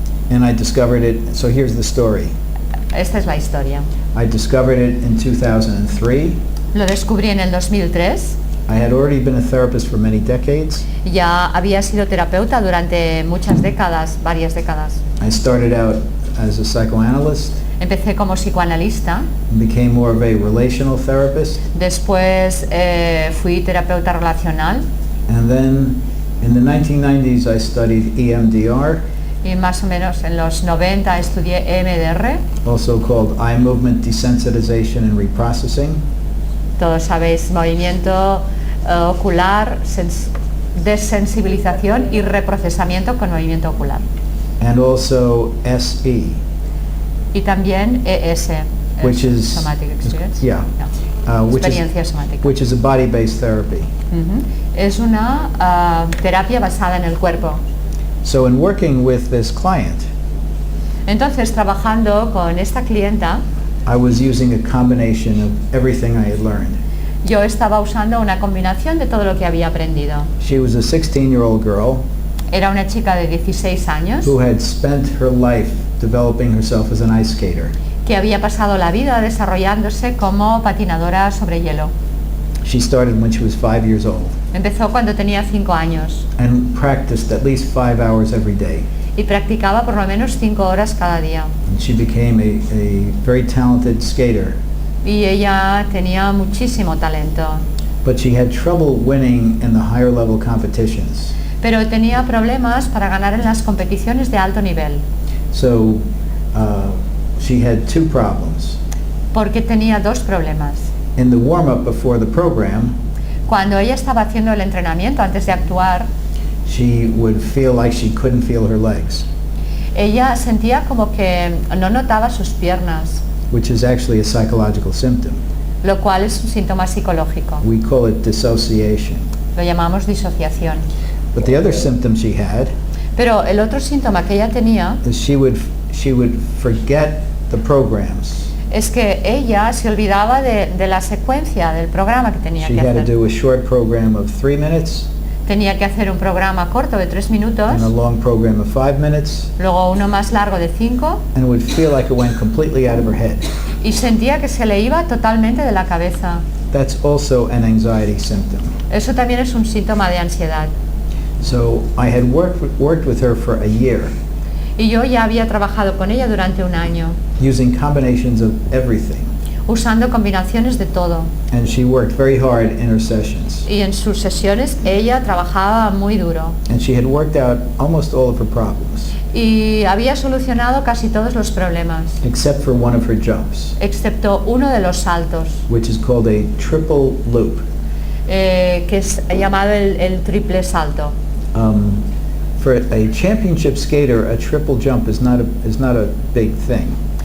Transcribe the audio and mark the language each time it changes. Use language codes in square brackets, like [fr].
[en] And I discovered it, so here's the story. [es] Esta es la historia. [en] I discovered it in 2003. [es] Lo descubrí en el 2003. [en] I had already been a therapist for many decades. [es] Ya había sido terapeuta durante muchas décadas, varias décadas. [en] I started out as a psychoanalyst [es] Empecé como psicoanalista, [en] and became more of a relational therapist. [es] después fui terapeuta relacional [en] And then in the 1990s, I studied EMDR, [es] y más o menos en los 90 estudié EMDR. [en] also called eye movement desensitization and reprocessing. [es] Todos sabéis, movimiento ocular, desensibilización y reprocesamiento con movimiento ocular. [en] And also SE, [es] Y también ES, [en] which is Somatic Experience. yeah, [es] No, [en] which [es] experiencia [en] is [es] somática. [en] which is a body-based therapy. Ujú. [es] Es una terapia basada en el cuerpo. [en] So in working with this client, [es] Entonces, trabajando con esta clienta, [en] I was using a combination of everything I had learned. [es] yo estaba usando una combinación de todo lo que había aprendido. [en] She was a 16-year-old girl [es] Era una chica de 16 años [en] who had spent her life developing herself as an ice skater. [es] que había pasado la vida desarrollándose como patinadora sobre hielo. [en] She started when she was 5 years old [es] Empezó cuando tenía 5 años [en] and practiced at least 5 hours every day. [es] y practicaba por lo menos 5 horas cada día. [en] And she became a very talented skater, [es] Y ella tenía muchísimo talento, [en] but she had trouble winning in the higher level competitions. [es] pero tenía problemas para ganar en las competiciones de alto nivel, [en] So she had two problems. [es] porque tenía dos problemas. [en] In the warm-up before the program, [es] Cuando ella estaba haciendo el entrenamiento antes de actuar, [en] she would feel like she couldn't feel her legs, [es] ella sentía como que no notaba sus piernas, [en] which is actually a psychological symptom. [es] lo cual es un síntoma psicológico. [en] We call it dissociation. [es] Lo llamamos disociación. [en] But the other symptom she had [es] Pero el otro síntoma que ella tenía [en] is she would forget the programs. [es] es que ella se olvidaba de la secuencia del programa que tenía [en] She [es] que [en] had to [es] hacer. [en] do a short program of 3 minutes [es] Tenía que hacer un programa corto de 3 minutos, [en] and a long program of 5 minutes, [es] luego uno más largo de 5, [en] and it would feel like it went completely out of her head. [es] y sentía que se le iba totalmente de la cabeza. [en] That's also an anxiety symptom. [es] Eso también es un síntoma de ansiedad. [en] So I had worked with her for a year, [es] Y yo ya había trabajado con ella durante un año, [en] using combinations of everything, [es] usando combinaciones de todo. [en] and she worked very hard in her sessions. [es] Y en sus sesiones ella trabajaba muy duro. [en] And she had worked out almost all of her problems, [es] Y había solucionado casi todos los problemas, [en] except for one of her jumps, [es] excepto uno de los saltos, [en] which is called a triple loop. [es] que es llamado el triple salto. [en] For a championship skater, a triple jump is not a big thing.